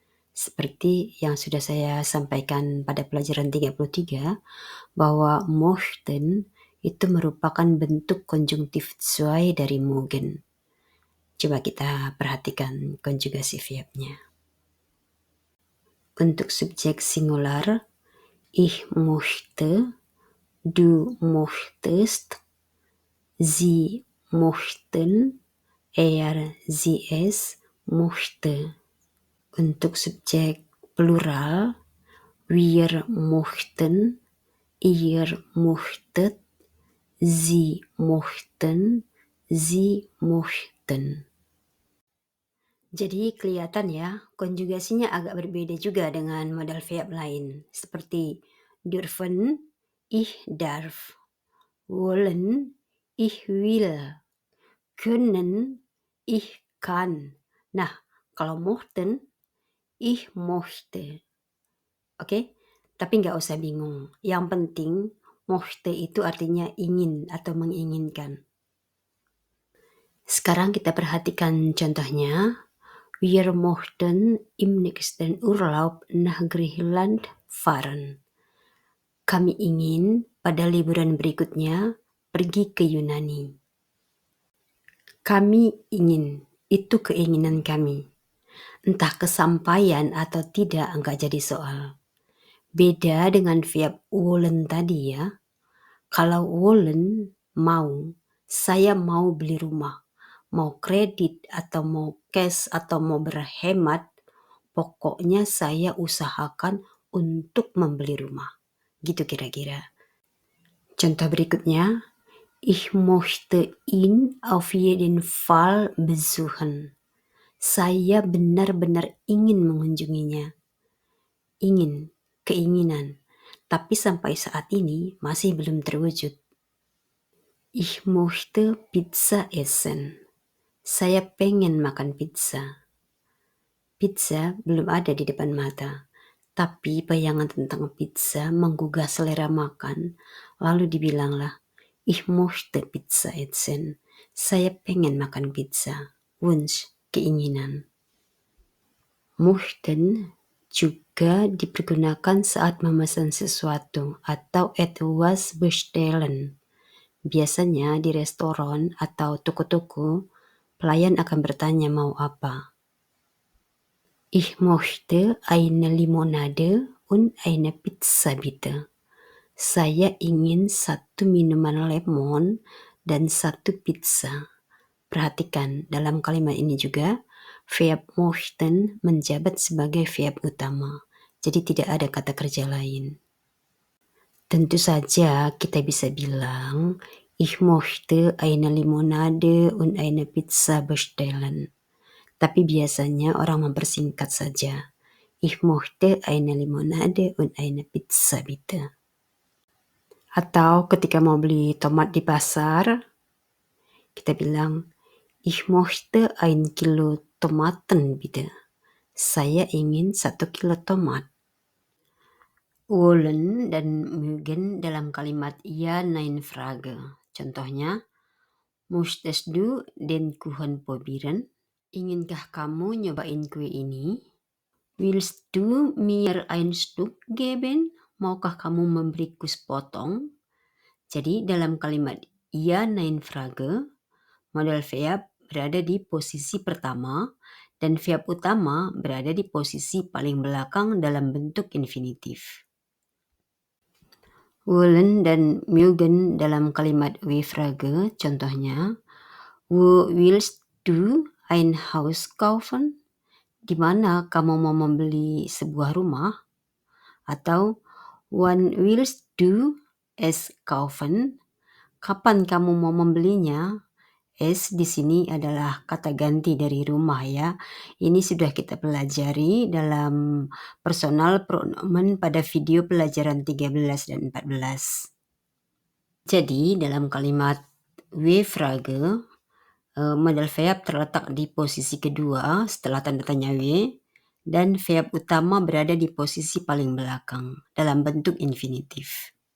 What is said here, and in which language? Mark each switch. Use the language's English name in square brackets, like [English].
[Indonesian] Seperti yang sudah saya sampaikan pada pelajaran 33, bahwa möchten itu merupakan bentuk konjungtif zwei dari mögen. Coba kita perhatikan konjugasi verbnya. [German] Untuk subjek singular, ich möchte, du möchtest, sie möchten, sie es möchte. Untuk subjek plural, wir möchten, ihr möchtet, sie möchten, sie möchten. [Indonesian] Jadi kelihatan ya, konjugasinya agak berbeda juga dengan modal verb lain. [German] Seperti dürfen, ich darf. Wollen, ich will. Können, ich kann. Nah, kalau möchten, ich möchte. [Indonesian] Oke? Tapi nggak usah bingung. Yang penting, möchte itu artinya ingin atau menginginkan. Sekarang kita perhatikan contohnya. [German] Wir möchten im nächsten Urlaub nach Griechenland fahren. [Indonesian] Kami ingin pada liburan berikutnya pergi ke Yunani. Kami ingin, itu keinginan kami. Entah kesampaian atau tidak enggak jadi soal. Beda dengan verb wollen tadi ya. Kalau wollen, mau, saya mau beli rumah. Mau kredit atau mau cash atau mau berhemat, pokoknya saya usahakan untuk membeli rumah. Gitu kira-kira. Contoh berikutnya, [German] ich möchte ihn auf jeden Fall besuchen. [Indonesian] Saya benar-benar ingin mengunjunginya. Ingin, keinginan. Tapi sampai saat ini masih belum terwujud. [German] Ich möchte Pizza essen. [Indonesian] Saya pengen makan pizza. Pizza belum ada di depan mata, tapi bayangan tentang pizza menggugah selera makan. Lalu dibilanglah, [German] ich möchte Pizza essen. [Indonesian] Saya pengen makan pizza. Wunsch, keinginan. Möchten juga dipergunakan saat memesan sesuatu atau [German] etwas bestellen. [Indonesian] Biasanya di restoran atau toko-toko, pelayan akan bertanya mau apa. [German] Ich möchte eine Limonade und eine Pizza bitte. [Indonesian] Saya ingin satu minuman lemon dan satu pizza. Perhatikan dalam kalimat ini juga, Verb möchten menjabat sebagai verb utama. Jadi tidak ada kata kerja lain. Tentu saja kita bisa bilang, [German] ich möchte eine Limonade und eine Pizza bestellen. [Indonesian] Tapi biasanya orang mempersingkat saja. [German] Ich möchte eine Limonade und eine Pizza bitte. [Indonesian] Atau ketika mau beli tomat di pasar, kita bilang, [German] ich möchte ein Kilo Tomaten bitte. [Indonesian] Saya ingin 1 kilo tomat. Wollen dan mögen dalam kalimat ja, nein, Frage. [German] Contohnya, möchtest du den Kuchen probieren? [Indonesian] Inginkah kamu nyobain kue ini? [German] Willst du mir ein Stück geben? [Indonesian] Maukah kamu memberiku sepotong? Jadi dalam kalimat ja, nein, Frage, modal verb berada di posisi pertama dan verb utama berada di posisi paling belakang dalam bentuk infinitif. Wollen dan mögen dalam kalimat W-Frage, contohnya, [German] wo willst du ein Haus kaufen? [Indonesian] Di mana kamu mau membeli sebuah rumah? Atau, [German] wann willst du es kaufen? [Indonesian] Kapan kamu mau membelinya? Es di sini adalah kata ganti dari rumah ya. Ini sudah kita pelajari dalam personal pronomen pada video pelajaran 13 dan 14. Jadi dalam kalimat W-Frage, modal verb terletak di posisi kedua setelah tanda tanya W, dan verb utama berada di posisi paling belakang dalam bentuk infinitif.